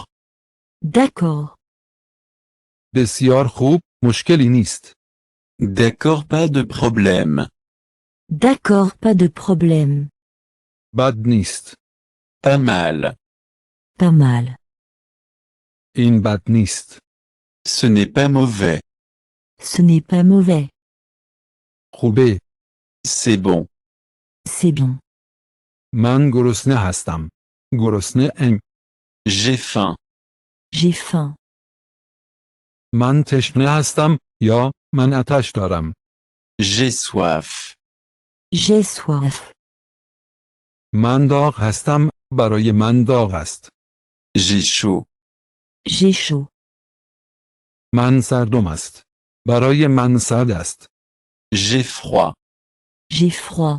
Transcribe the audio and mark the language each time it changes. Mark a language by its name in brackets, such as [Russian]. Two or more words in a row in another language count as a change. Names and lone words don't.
[French] D'accord. [Persian] بسیار خوب. مشکلی نیست. [French] D'accord, pas de problème. D'accord, pas de problème. [Persian] بد نیست. [French] Pas mal. Pas mal. [Persian] این بد نیست. [French] Ce n'est pas mauvais. Ce n'est pas mauvais. [Persian] خوبه. [French] C'est bon. C'est bien. [Persian] من گرسنه هستم. گرسنه ام. [French] J'ai faim. J'ai faim. [Persian] من تشنه هستم یا من آتش دارم. [French] J'ai soif. J'ai soif. [Persian] من داغ هستم. برای من داغ است. [French] J'ai chaud. J'ai chaud. [Persian] من سردم است. برای من سرد است. [French] J'ai froid. J'ai froid.